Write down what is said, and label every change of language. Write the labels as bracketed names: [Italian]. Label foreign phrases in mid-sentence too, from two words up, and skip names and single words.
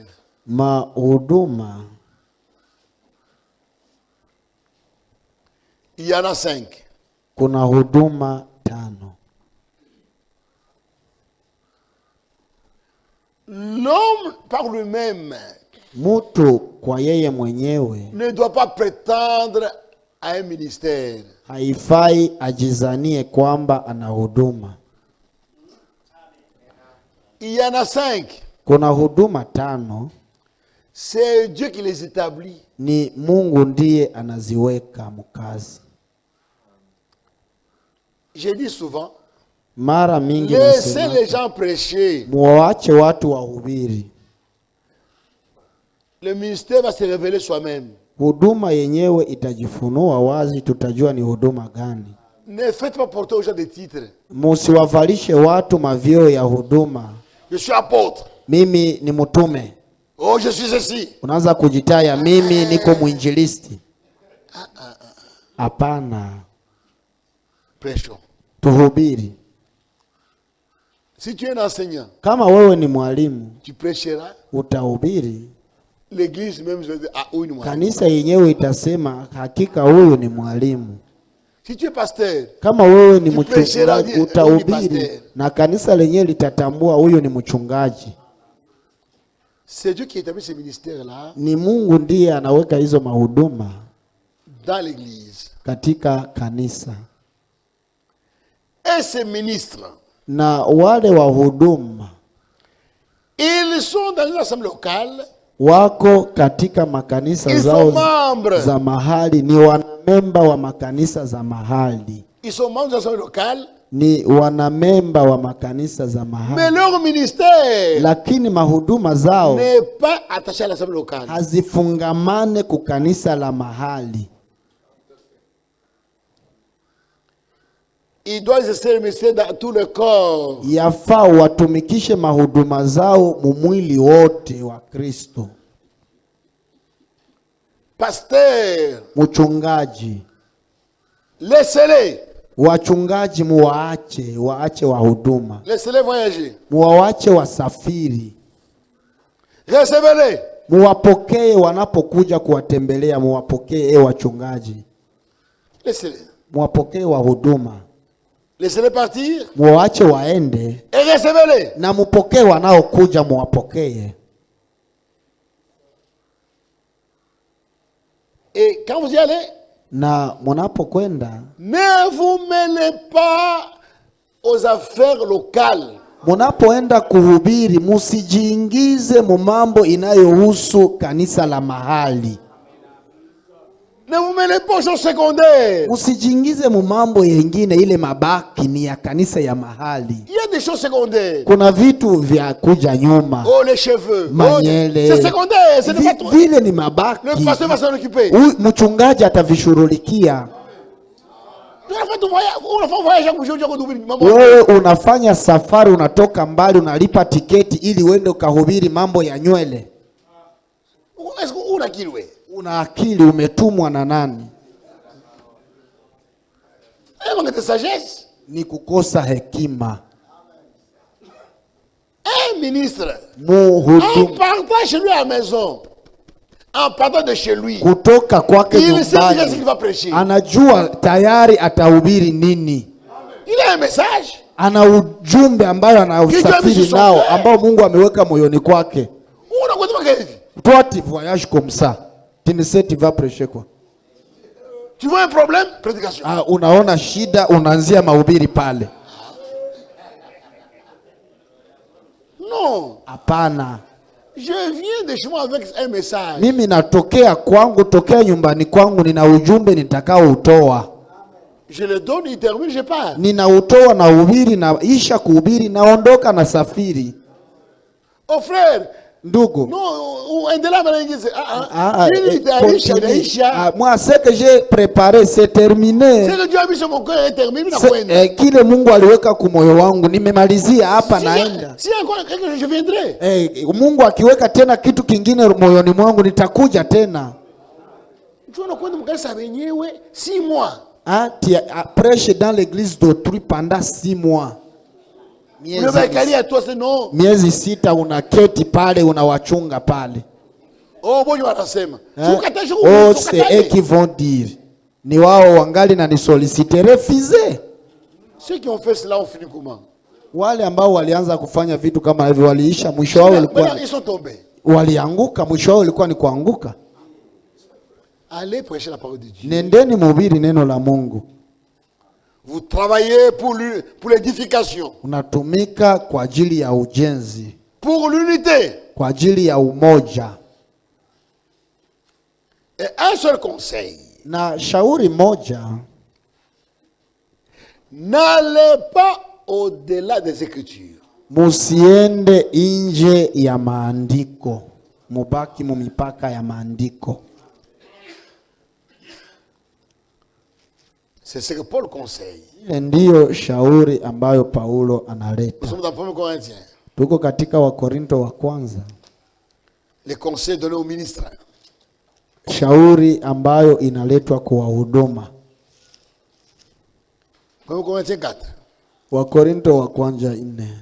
[Swahili] mahuduma, [French] il y en a 5. [Swahili] Kuna huduma 5. [French] L'homme par lui-même [Swahili] mutu kwa yeye mwenyewe [French] ne doit pas prétendre à un ministère. [Swahili] Haifai ajizanie kwamba ana huduma. [French] Il y en a 5. [Swahili] Kuna huduma 5. [French] C'est Dieu qui les établit. [Swahili] Ni Mungu ndiye anaziweka mkazi. [French] Je dis souvent, [Swahili] mara mingi [French] laissez les gens prêcher. [Swahili] Muache watu wahubiri. [French] Le ministère va se révéler soi-même. [Swahili] Huduma yenyewe itajifunua wazi, tutajua ni huduma gani. [French] Ne faites pas porter aux gens des titres. [Swahili] Musiwavalishe watu mavio ya huduma. [French] Je suis apôtre. [Swahili] Mimi ni mtume. [French] Oh, je suis ceci. [Swahili] Unaanza kujitaya mimi niko mwinjilisti. Hapana. [French] Prêchons. [Swahili] Tuhubiri. [French] Si tu es un enseignant, [Swahili] kama wewe ni mwalimu, [French] tu prêcheras. [Swahili] Utahubiri. [French] L'église même je vais dire, ah, oui, [Swahili] ni mwalimu. Kanisa yenyewe itasema hakika huyu ni mwalimu. [French] Si tu es pasteur, [Swahili] kama wewe ni mchungaji, utahubiri na kanisa lenyewe litatambua huyo ni mchungaji. [French] C'est Dieu qui établit ces ministères-là. [Swahili] Ni Mungu ndiye anaweka hizo mahuduma [French] dans l'église. [Swahili] Katika kanisa. [French] Et ces ministres, [Swahili] na wale wahuduma, [French] ils sont dans une assemblée locale. [Swahili] Wako katika makanisa zao za mahali, ni wanamemba wa makanisa za mahali. [French] Ils sont membres de l'assemblée locale. [Swahili] Ni wanamemba wa makanisa za mahali. [French] Mais leur ministère, [Swahili] lakini mahuduma zao [French] n'est pas attaché à l'assemblée locale. [Swahili] Hazifungamane ku kanisa la mahali. [French] Ils doivent exercer le ministère dans tout le corps. [Swahili] Yafaa watumikishe mahuduma zao mumwili wote wa Kristo. [French] Pasteur, [Swahili] mchungaji, [French] laissez-les. [Swahili] Wachungaji waache wahuduma. [French] Laissez-les voyager. [Swahili] Muwaache wasafiri. [French] Recevez-les. [Swahili] Muwapokee wanapokuja kuwatembelea, muwapokee wachungaji. [French] Laissez-les. [Swahili] Muwapokee wahuduma. [French] Laissez-les partir. [Swahili] Muwaache waende. [French] Et recevez-les. [Swahili] Na mupokee wanaokuja, muwapokee. [French] Et quand vous y allez, [Swahili] na munapokwenda, [French] ne vous mêlez pas aux affaires locales. [Swahili] Munapoenda kuhubiri, musijiingize mu mambo inayohusu kanisa la mahali. [French] Ne vous mêlez pas aux choses secondaires. [Swahili] Musijiingize mu mambo yengine, ile mabaki ni ya kanisa ya mahali. [French] Il y a des choses secondaires. [Swahili] Kuna vitu vya kuja nyuma. [French] Oh, les cheveux. [Swahili] Manyele. [French] Oh, c'est secondaire, c'est pas toi. [Swahili] Vile ni mabaki. [French] Le pasteur va s'en occuper. [Swahili] Mchungaji atavishughulikia. Wewe unafanya safari, unatoka mbali, unalipa tiketi ili uende ukahubiri mambo ya nywele. Una akili, umetumwa na nani? Ni kukosa hekima. [French] Un ministre, en partant chez lui à la maison, en partant de chez lui, [Swahili] kutoka kwake nyumbani, anajua tayari atahubiri nini. [French] Il a un message. [Swahili] Ana ujumbe ambayo anausafiri nao, ambao Mungu ameweka moyoni kwake. [French] Toi tu voyages comme ça. Tu ne sais tu vas prêcher quoi. Tu vois un problème? Prédication. [Swahili] Unaona shida, unaanzia mahubiri pale. [French] Non. [Swahili] Hapana. [French] Je viens de chez moi avec un message. [Swahili] Mimi natokea kwangu, tokea nyumbani kwangu, nina ujumbe nitakao utoa. [French] Je le donne, il termine, je pars. [Swahili] Ninautoa na uhubiri, na isha kuhubiri, naondoka na safiri. [French] Oh frère, [Swahili] ndugu, [French] moi ce que j'ai préparé c'est terminé. [Swahili] Kile Mungu aliweka kwa moyo wangu nimemalizia hapa, naenda. Mungu akiweka tena kitu kingine moyoni mwangu nitakuja tena. [French] Prêche dans l'église d'autrui pendant 6 mois. [Swahili] Miezi 6 unaketi pale, unawachunga pale. [French] Oh, c'est eux qui vont dire. [Swahili] Ni wao wangali na ni [French] solliciter, refuser. Ceux qui ont fait cela ont fini comment? [Swahili] Wale ambao walianza kufanya vitu kama hivyo waliisha, mwisho wao ulikuwa walianguka, mwisho wao ulikuwa ni kuanguka. [French] Allez prêcher la parole de Dieu. [Swahili] Nendeni mhubiri neno la Mungu. [French] Vous travaillez pour l'édification. [Swahili] Unatumika kwa ajili ya ujenzi. [French] Pour l'unité. [Swahili] Kwa ajili ya umoja. [French] Et un seul conseil. [Swahili] Na shauri moja. [French] N'allez pas au-delà des Écritures. [Swahili] Musiende nje ya maandiko. Mubaki mu mipaka ya maandiko. [French] C'est ce que Paul conseille. [Swahili] Ndiyo shauri ambayo Paulo analeta. [French] Nous sommes dans 1 Corinthiens. [Swahili] Tuko katika Wakorinto wa kwanza. [French] Les conseils donnés aux ministres. [Swahili] Shauri ambayo inaletwa kwa huduma. [French] 1 Corinthiens 4. [Swahili] Wakorinto wa kwanza 4.